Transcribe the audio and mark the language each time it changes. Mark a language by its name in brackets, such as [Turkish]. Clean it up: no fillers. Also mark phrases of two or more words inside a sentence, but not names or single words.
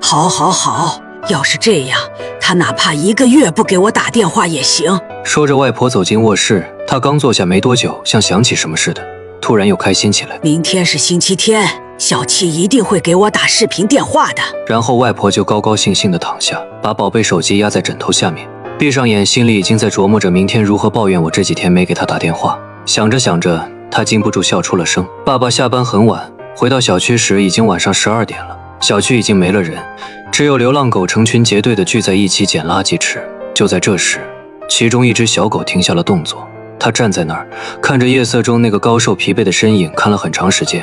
[Chinese] 好，要是這樣，他哪怕1個月不給我打電話也行。說着外婆走進臥室，她剛坐下沒多久，像想起什麼似的，突然又開心起來。明天是星期天，小七一定會給我打視頻電話的。然後外婆就高高興興地躺下，把寶貝手機壓在枕頭下面，閉上眼，心裡已經在琢磨着明天如何抱怨我這幾天沒給她打電話。想着想着，她禁不住笑出了聲。爸爸下班很晚，回到小區時已經晚上12點了，小區已經沒了人，只有流浪狗成群結隊地聚在一起撿垃圾吃。就在這時，其中一隻小狗停下了動作，它站在那兒，看着夜色中那個高瘦疲憊的身影，看了很長時間。